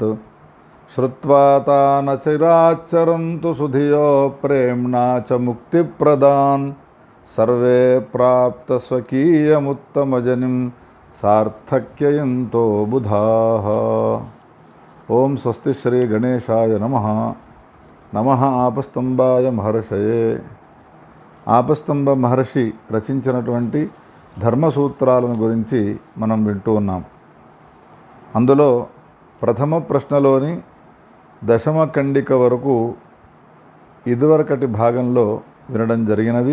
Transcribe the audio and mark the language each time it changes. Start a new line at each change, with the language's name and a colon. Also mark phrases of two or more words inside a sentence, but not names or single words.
Sanskrit: श्रुत्वा तान् चिराच्चरन्तु सुधियो प्रेम्णा च मुक्तिप्रदान् सर्वे प्राप्तस्वकीयमुत्तमजनिं सार्थक्ययन्तो बुधाः। ओम स्वस्ति श्री गणेशाय नमः। नमः आपस्तंभाय महर्षये।
Telugu: ఆపస్తంభ మహర్షి రచించినటువంటి ధర్మసూత్రాలను గురించి మనం వింటూ ఉన్నాం. అందులో ప్రథమ ప్రశ్నలోని దశమ ఖండిక వరకు ఇదివరకటి భాగంలో వినడం జరిగినది.